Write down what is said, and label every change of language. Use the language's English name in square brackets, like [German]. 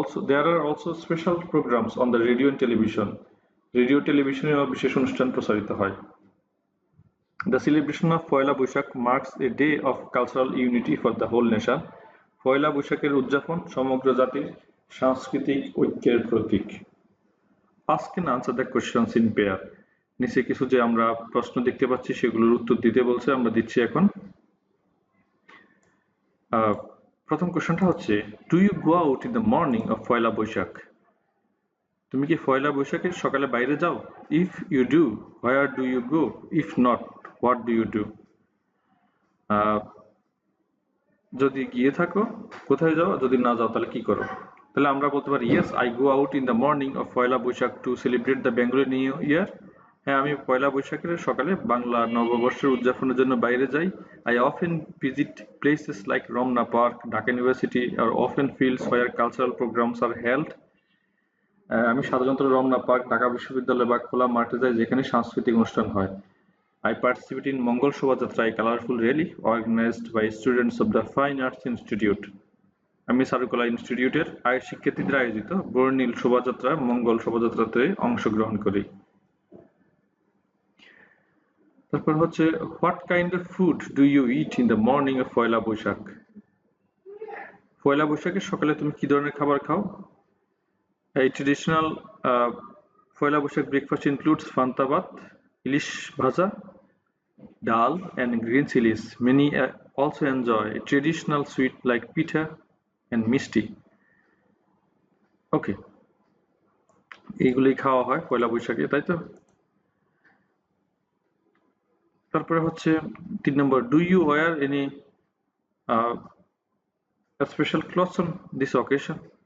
[English] There are also special programs on the radio and television. [Bangla] Radio টেলিভিশনেও বিশেষ অনুষ্ঠান প্রচারিত হয়। [English] The celebration of Poila Baishakh marks a day of cultural unity for the whole nation. [Bangla] পয়লা বৈশাখের উদযাপন সমগ্র জাতির সাংস্কৃতিক ঐক্যের প্রতীক। [English] Ask and answer the questions in pair. [Bangla] নিচে কিছু যে আমরা প্রশ্ন দেখতে পাচ্ছি সেগুলোর উত্তর দিতে বলছে, আমরা দিচ্ছি এখন। প্রথম কোশ্চেনটা হচ্ছে, [English] Do you go out in the morning of Poila Baishakh? [Bangla] তুমি কি পয়লা বৈশাখের সকালে বাইরে যাও? [English] If you do, where do you go? If not, what do you do? [Bangla] যদি গিয়ে থাকো কোথায় যাও, যদি না যাও তাহলে কি করো? তাহলে আমরা বলতে পারি [English] Yes I go out in the morning of Poila Baishakh to celebrate the Bengali new year. [Bangla] হ্যাঁ, আমি পয়লা বৈশাখের সকালে বাংলা নববর্ষের উদযাপনের জন্য বাইরে যাই। [English] I often visit places like Ramna park, Dhaka university আর open fields where cultural programs are held. [Bangla] আমি সাধারণত রমনা পার্ক, ঢাকা বিশ্ববিদ্যালয় বা খোলা মাঠে যাই যেখানে সাংস্কৃতিক অনুষ্ঠান হয়। [English] I participate in Mongol Shobhajatra, a colorful rally organized by students of the Fine Arts Institute. [Bangla] আমি চারুকলা ইনস্টিটিউটের শিক্ষার্থীদের আয়োজিত বর্ণিল শোভাযাত্রা মঙ্গল শোভাযাত্রাতে অংশগ্রহণ করি। তারপর হচ্ছে, [English] What kind of food do you eat in the morning of Poila Baishakh? [Bangla] পয়লা বৈশাখের সকালে তুমি কি ধরনের খাবার খাও? [English] এই traditional Poila Baishakh breakfast includes panta bhat, ilish bhaja, dal and green chilies. Many also enjoy traditional sweet like pitha and misti. [Bangla] Okay, এইগুলোই খাওয়া হয় পয়লা বৈশাখে, তাই তো? তারপরে হচ্ছে 3 নম্বর, [English] Do you wear any special clothes on this occasion?